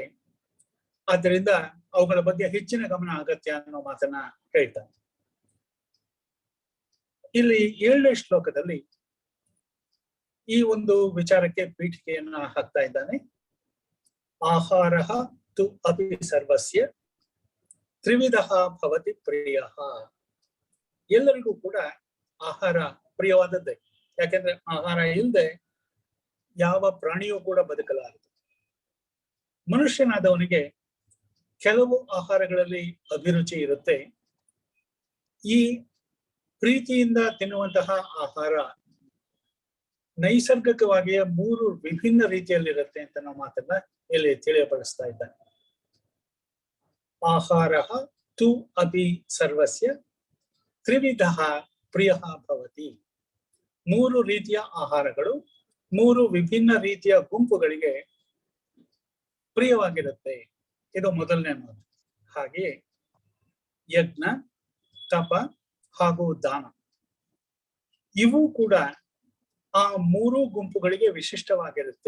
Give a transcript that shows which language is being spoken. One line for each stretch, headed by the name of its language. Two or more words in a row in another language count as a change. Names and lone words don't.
Kannada: ಆದ್ದರಿಂದ ಅವುಗಳ ಬಗ್ಗೆ ಹೆಚ್ಚಿನ ಗಮನ ಅಗತ್ಯ ಅನ್ನೋ ಮಾತನ್ನ ಹೇಳ್ತಾನೆ. ಇಲ್ಲಿ 7ನೇ ಶ್ಲೋಕದಲ್ಲಿ ಈ ಒಂದು ವಿಚಾರಕ್ಕೆ ಪೀಠಿಕೆಯನ್ನ ಹಾಕ್ತಾ ಇದ್ದಾನೆ.
Sanskrit: ಆಹಾರಃ ತು ಅಪಿ ಸರ್ವಸ್ಯ ತ್ರಿವಿಧಃ ಭವತಿ ಪ್ರಿಯಃ.
Kannada: ಎಲ್ಲರಿಗೂ ಕೂಡ ಆಹಾರ ಪ್ರಿಯವಾದದ್ದೇ. ಯಾಕೆಂದ್ರೆ ಆಹಾರ ಇಲ್ಲದೆ ಯಾವ ಪ್ರಾಣಿಯೂ ಕೂಡ ಬದುಕಲಾರದು. ಮನುಷ್ಯನಾದವನಿಗೆ ಕೆಲವು ಆಹಾರಗಳಲ್ಲಿ ಅಭಿರುಚಿ ಇರುತ್ತೆ. ಈ ಪ್ರೀತಿಯಿಂದ ತಿನ್ನುವಂತಹ ಆಹಾರ ನೈಸರ್ಗಿಕವಾಗಿಯೇ 3 ವಿಭಿನ್ನ ರೀತಿಯಲ್ಲಿರುತ್ತೆ ಅಂತ ನಾವು ಮಾತನ್ನ ಇಲ್ಲಿ ತಿಳಿಯಪಡಿಸ್ತಾ ಇದ್ದಾನೆ.
Sanskrit: ಆಹಾರಃ ತು ಅಪಿ ಸರ್ವಸ್ಯ ತ್ರಿವಿಧಃ ಪ್ರಿಯಃ ಭವತಿ.
Kannada: 3 ರೀತಿಯ ಆಹಾರಗಳು 3 ವಿಭಿನ್ನ ರೀತಿಯ ಗುಂಪುಗಳಿಗೆ ಪ್ರಿಯವಾಗಿರುತ್ತೆ. ಇದು ಮೊದಲನೇ ಮಾತು. ಹಾಗೆಯೇ ಯಜ್ಞ, ತಪ ಹಾಗೂ ದಾನ ಇವು ಕೂಡ ಆ 3 ಗುಂಪುಗಳಿಗೆ ವಿಶಿಷ್ಟವಾಗಿರುತ್ತೆ.